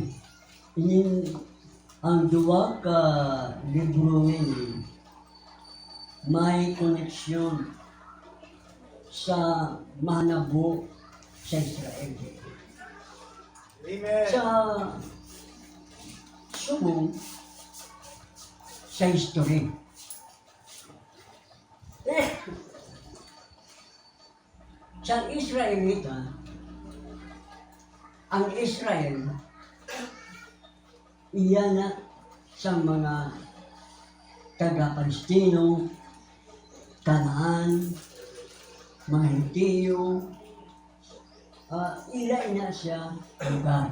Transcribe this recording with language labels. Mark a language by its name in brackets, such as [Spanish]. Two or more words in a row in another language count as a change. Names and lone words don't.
[Hiligaynon] Ini ang duwa ka libro ini may koneksyon sa manabo sa Israel. Amen. Sa subong sa history. Sa Israelita, ang Israel, iyan na sa mga taga-Palestino, Kanaan, mga Hintiyo, ilay na siya lugar.